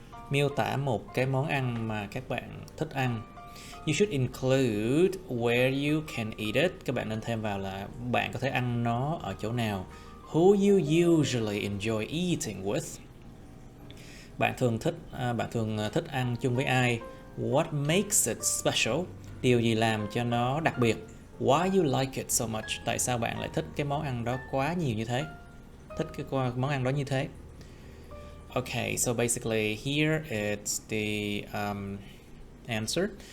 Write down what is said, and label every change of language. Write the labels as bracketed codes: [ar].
[vi] Miêu tả một cái món ăn mà các bạn thích ăn. [en] You should include where you can eat it. [vi] Các bạn nên thêm vào là bạn có thể ăn nó ở chỗ nào. [en] Who you usually enjoy eating with. [vi] Bạn thường thích ăn chung với ai. [en] What makes it special. [vi] Điều gì làm cho nó đặc biệt. [en] Why you like it so much? [vi] Tại sao bạn lại thích cái món ăn đó quá nhiều như thế? Thích cái món ăn đó như thế. [en] Okay, so basically here it's the answer.